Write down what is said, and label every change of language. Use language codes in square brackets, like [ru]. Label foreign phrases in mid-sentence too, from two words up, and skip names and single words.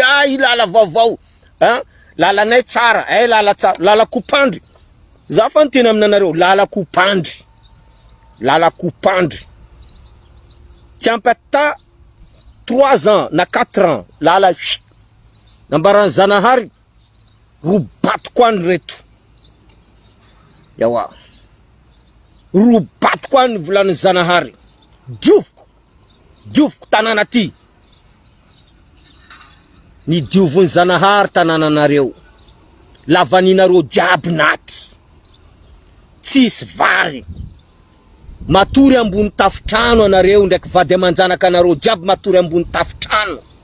[mg] Ay lala vaovao. Lalanay tsara. Ay lala tsara. Lala Kopandry. Za fa ntena aminanareo. Lala Kopandry. Lala Kopandry. Tsy ampy ata 3 ans na 4 ans. Lala nambaran Zanahary. Robato kwa ny reto. Yawa. Robato kwa ny volany Zanahary. Dioviko tanana ty. Ny diovony Zanahary tanananareo. Lavaninareo jiaby naty. Tsisy vary. Matory ambony tafitrano anareo ndraiky vady amanjanaka anareo jiaby matory ambony tafitrano.